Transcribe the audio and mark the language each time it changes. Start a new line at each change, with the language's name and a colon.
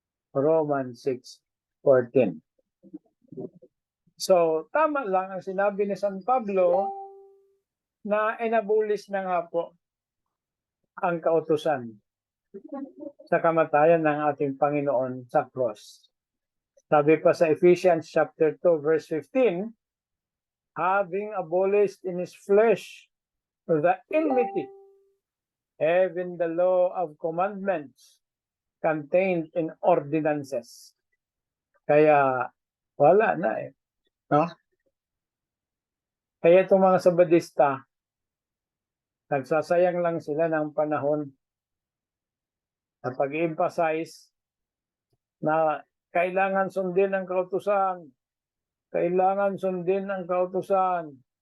Filipino: Romans 6:14. So, tama lang ang sinabi ni San Pablo na inabulis na nga po ang kautusan sa kamatayan ng ating Panginoon sa cross. Sabi pa sa
English: Ephesians chapter 2 verse 15, having abolished in his flesh the enmity, having the law of commandments contained in ordinances.
Filipino: Kaya wala na no? Kaya itong mga Sabadista, nagsasayang lang sila ng panahon na pag-emphasize na kailangan sundin ang kautusan. Kailangan sundin ang kautusan.